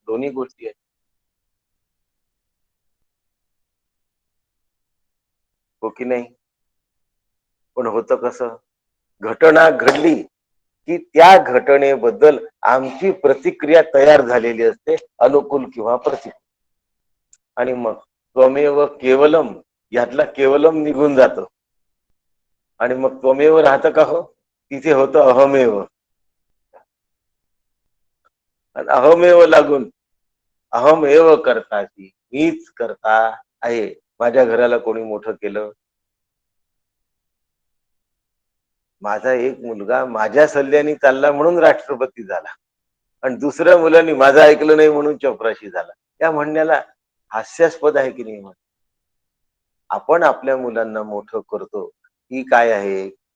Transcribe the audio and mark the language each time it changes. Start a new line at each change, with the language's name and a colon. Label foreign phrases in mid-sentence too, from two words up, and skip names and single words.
Marathi: दोन्ही गोष्टी आहेत. हो की नाही? पण होतं कसं? घटना घडली की त्या घटनेबद्दल आमची प्रतिक्रिया तयार झालेली असते, अनुकूल किंवा प्रतिकूल. आणि मग
Sanskrit: त्वमेव केवलम
Marathi: यातला केवलम निघून जातो आणि मग त्वमेव राहतं का? हो, तिथे होतं अहमेव. अहमेव लागून अहमेव करताची, मीच करता आहे. माझ्या घराला कोणी मोठं केलं? माझा एक मुलगा माझ्या सल्ल्याने चालला म्हणून राष्ट्रपती झाला आणि दुसऱ्या मुलांनी माझं ऐकलं नाही म्हणून चपराशी झाला. या म्हणण्याला हास्यास्पद आहे की नाही? आपण आपल्या मुलांना मोठं करतो, ही काय आहे?